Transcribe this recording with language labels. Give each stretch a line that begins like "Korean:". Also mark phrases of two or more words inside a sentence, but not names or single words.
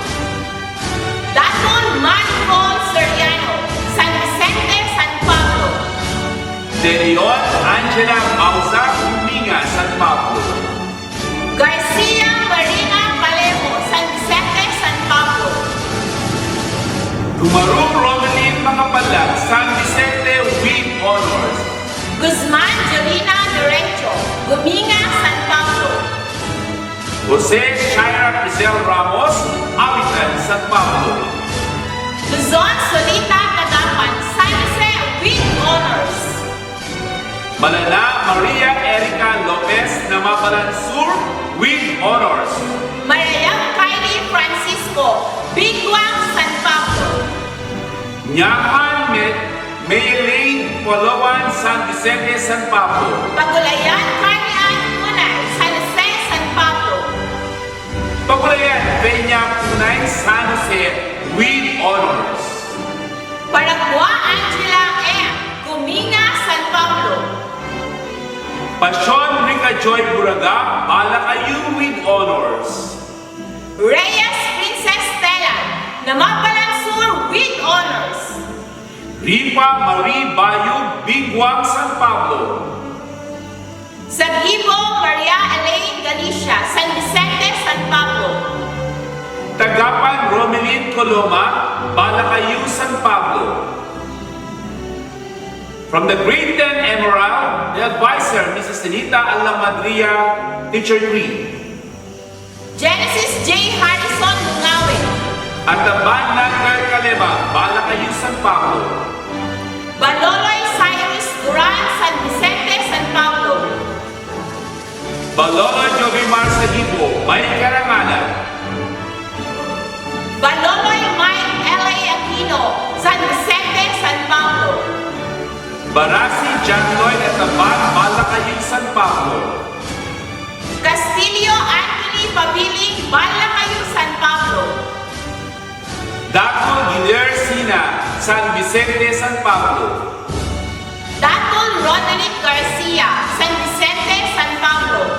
English: Daton Manicol Soriano, San Vicente, San Pablo. De Leon Angela Bauza, Kuminga, San Pablo. Garcia Marina Palemo, San Vicente, San Pablo. Tumaru Romelin Makapalag, San Vicente, with honors. Guzman Jolina Derecho, Guminga, San Pablo. Jose Shaira Rizal Ramos, Awitan, San Pablo. Luzon Solita Kagapan, San Jose, with honors. Malala Maria Erica Lopez, Namabalan Sur, with honors. Marayang Kylie Francisco, Biguang, San Pablo. Nyahan Maylene Polawan, San Vicente, San Pablo. Pagulayan Carmian Punay, San Jose, San Pablo. Pagulayan Peña Punay, San Jose, with honors. Paragua Angela M. Guminga, San Pablo. Pasyon Rica Joy Buraga, Balakayu, with honors. Reyes Princess Stella, Namapalan Sur, with honors. Ripa Marie Bayu, Biguang, San Pablo. Sagibo Maria Elaine Galicia, San Vicente, San Pablo. Tagapan Romelin Coloma, Balakayu, San Pablo. From the Grade 10 Emerald, the advisor, Mrs. Anita Alamadria, Teacher 3. Genesis J. Harrison Lungawin. At the Banlanger Kaleba, Balakayu, San Pablo. Baloloy Cyrus Duran, San Vicente, San Pablo. Balolo Jovimar Sagibo,
Filipino: May Karangalan.
English: Baloloy Mike L.A. Aquino, San Vicente, San Pablo. Barasi John Lloyd at the Balakayu, San Pablo. Castillo Anthony Pabiling, Balakayu, San Pablo. Dato Giler Sina, San Vicente, San Pablo. Datul Roderick Garcia, San Vicente, San Pablo.